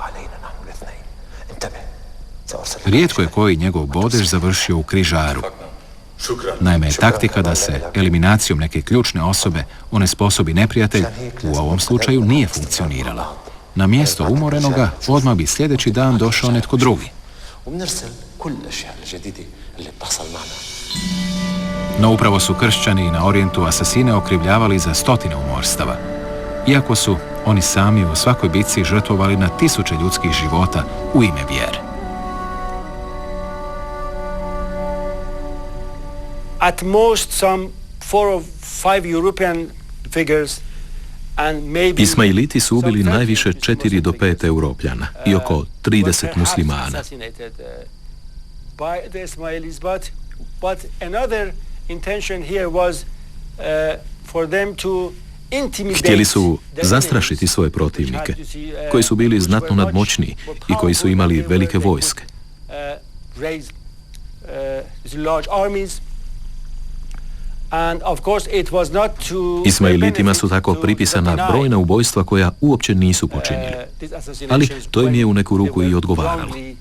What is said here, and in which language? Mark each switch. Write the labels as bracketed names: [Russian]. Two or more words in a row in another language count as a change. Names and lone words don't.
[Croatian] Rijetko je koji njegov bodež završio u križaru. Naime, taktika da se eliminacijom neke ključne osobe onesposobi neprijatelj u ovom slučaju nije funkcionirala. Na mjesto umorenoga odmah bi sljedeći dan došao netko drugi. [Arabic] كل الأشياء الجديدة اللي بتحصل معنا. [Croatian] No upravo su kršćani na Orijentu asasine okrivljavali za stotine umorstava. Iako su oni sami u svakoj bitci žrtvovali na tisuće ljudskih života u ime vjere. [English] At most some 4 or 5 European figures and maybe [Croatian] Ismailiti su ubili najviše 4 do 5 Europljana i oko 30 muslimana. [English] By the Ismailis, but another intention here was for them to intimidate. [Croatian] Htjeli su zastrašiti svoje protivnike, koji su bili znatno nadmoćniji i koji su imali velike vojske. Ismailitima su tako pripisana brojna ubojstva koja uopće nisu počinili, ali to im je u neku ruku i odgovaralo.